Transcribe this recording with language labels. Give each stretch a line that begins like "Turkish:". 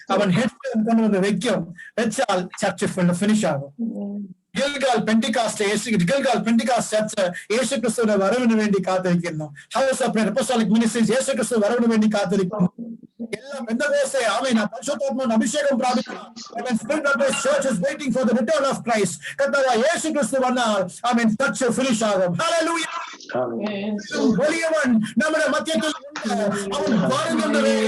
Malayalam: അവൻ ഹെഡ് കൊണ്ടുവന്ന് വെക്കും. വെച്ചാൽ ചർച്ച ഫിനിഷ് ആകും. ഗിൽഗാൽ പെന്റിക്കാസ്റ്റ് ചർച്ച് യേശു ക്രിസ്തുവിന്റെ വരവിന് വേണ്ടി കാത്തിരിക്കുന്നു. ഹൗസ് ഓഫ് അപ്പോസ്തലിക് മിനിസ്ട്രീസ് യേശു ക്രിസ്തു വരവിന് വേണ്ടി കാത്തിരിക്കുന്നു. എല്ലാ പെന്തക്കോസ്തേ പരിശുദ്ധാത്മാവിന്റെ അഭിഷേകം പ്രാപിക്കണം.
English: Church is waiting for the return of Christ.
Malayalam: കർത്താവായ യേശു ക്രിസ്തു വന്നാൽ ചർച്ച് ഫിനിഷ് ആകും. ഹല്ലേലൂയ. വലിയവൻ നമ്മുടെ മധ്യത്തിൽ അവൻ വരുന്നുണ്ട്.